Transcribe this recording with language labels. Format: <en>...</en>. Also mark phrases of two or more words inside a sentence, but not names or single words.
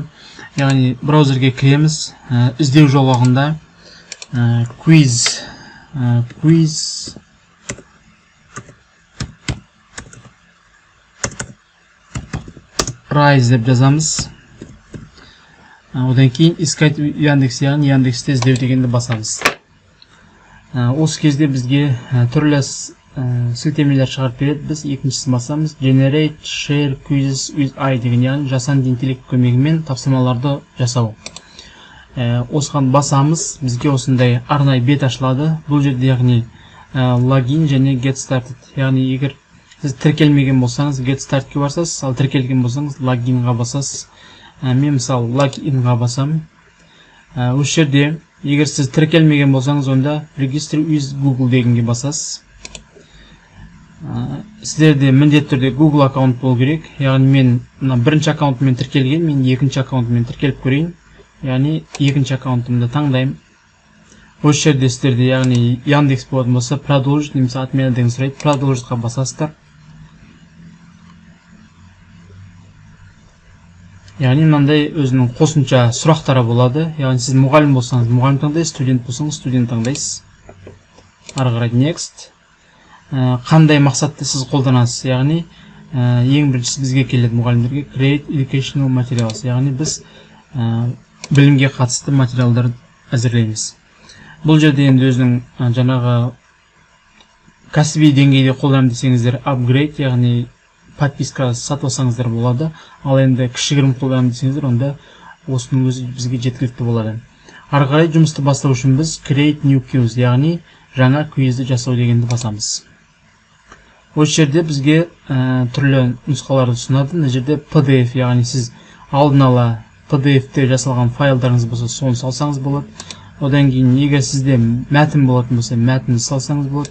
<kk>Яғни браузерге кіреміз, іздеу жолағында quiz Rise деп жазамыз. Одан кейін искать Яндекс, яғни Яндексте іздеу дегенді басамыз. Осы кезде бізге түрлі сілтемелер шығарып береді. Біз екіншісін басамыз.</kk> <en>Generate, share, quizzes with AI</en> <kk>деген, яғни жасанды интеллект көмегімен тапсырмаларды жасау. Осыған басамыз. Бізге осындай арнайы бет ашылады. Бұл жерде яғни login және</kk> <en>get started.</en> <kk>Яғни егер сіз тіркелмеген болсаңыз</kk> <en>get startке</en> <kk>барсаңыз, ал тіркелген болсаңыз логинға басасыз. Мен мысалы логинға басам. Осы жерде егер сіз тіркелмеген болсаңыз, онда</kk> <en>register with Google</en> <kk>дегенге басасыз. Сіздерде міндетті түрде Google аккаунт болу керек. Яғни мен бірінші аккаунтыммен тіркелген, мен екінші аккаунтыммен тіркеліп көрейін. Яғни екінші аккаунтымды таңдаймын. Осы жерде сіздерде яғни Яндекс болатын болса, продолжить немесе отмена деген сұрайды. Продолжитқа басасыздар. Яғни мынандай өзінің қосымша сұрақтары болады. Яғни сіз мұғалім болсаңыз, мұғалім таңдайсыз, студент болсаңыз, студент таңдайсыз. Ары қарай next. Қандай мақсатты сіз қолданасыз? Яғни ең біріншісі бізге келеді мұғалімдерге</kk> <en>create educational materials.</en> <kk>Яғни біз білімге қатысты материалдар әзірлейміз. Бұл жерде енді өзінің жаңағы кәсіби деңгейде қолданам десеңіздер upgrade, яғни подписка сатып алсаңыздар болады. Ал енді кішігірім қолданам десеңіздер, онда осының өзі бізге жеткілікті болады. Ары қарай жұмысты бастау үшін біз</kk> <en>create new quiz,</en> <kk>яғни жаңа квизді жасау дегенді басамыз. Осы жерде бізге түрлі нұсқаларды ұсынады. Мына жерде PDF, яғни сіз алдын ала PDF-те жасалған файлдарыңыз болса, соны салсаңыз болады. Одан кейін егер сізде мәтін болатын болса, мәтінді салсаңыз болады.</kk>